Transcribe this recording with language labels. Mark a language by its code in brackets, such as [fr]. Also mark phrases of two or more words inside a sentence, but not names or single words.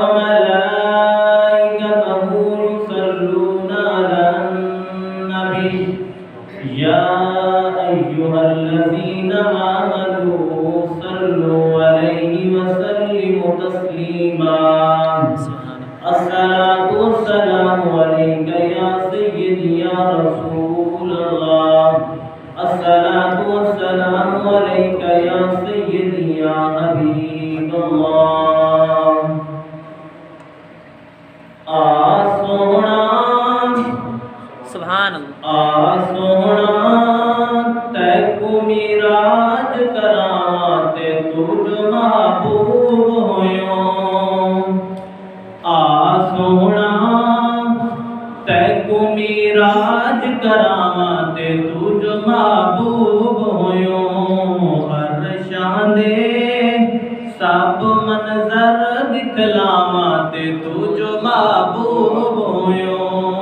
[ar] وملائكته يصلون على النبي يا أيها الذين آمنوا صلوا عليه وسلموا تسليما الصلاة والسلام عليك يا سيدي يا رسول الله الصلاة والسلام عليك يا سيدي يا حبيب الله سونا سبحان اللہ [skr] سونا تیکو میراج کراتے تجھ محبوب ہویوں سونا تیکو میراج کراتے تجھ محبوب ہویوں عرشاں دے سب منظر دکھلاواتے تجھ محبوب ہویوں